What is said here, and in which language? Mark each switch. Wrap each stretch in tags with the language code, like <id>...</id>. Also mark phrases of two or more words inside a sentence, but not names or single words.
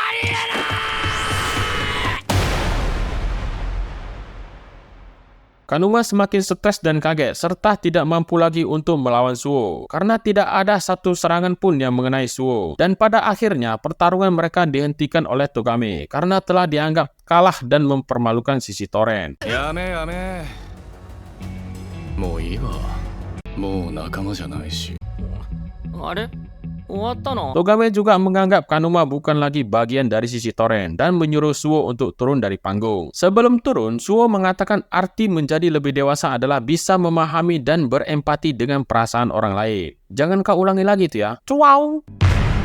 <id>Kanuma semakin stres dan kaget serta tidak mampu lagi untuk melawan Suo karena tidak ada satu serangan pun yang mengenai Suo. Dan pada akhirnya pertarungan mereka dihentikan oleh Togame karena telah dianggap kalah dan mempermalukan sisi torrent.</id> <ja>やめやめもういいわもう仲間じゃないしあれ、終わったの？</ja> <id>Togame juga menganggap Kanuma bukan lagi bagian dari sisi torrent dan menyuruh Suo untuk turun dari panggung. Sebelum turun, Suo mengatakan arti menjadi lebih dewasa adalah bisa memahami dan berempati dengan perasaan orang lain. Jangan kau ulangi lagi tuh ya. Cuau!</id>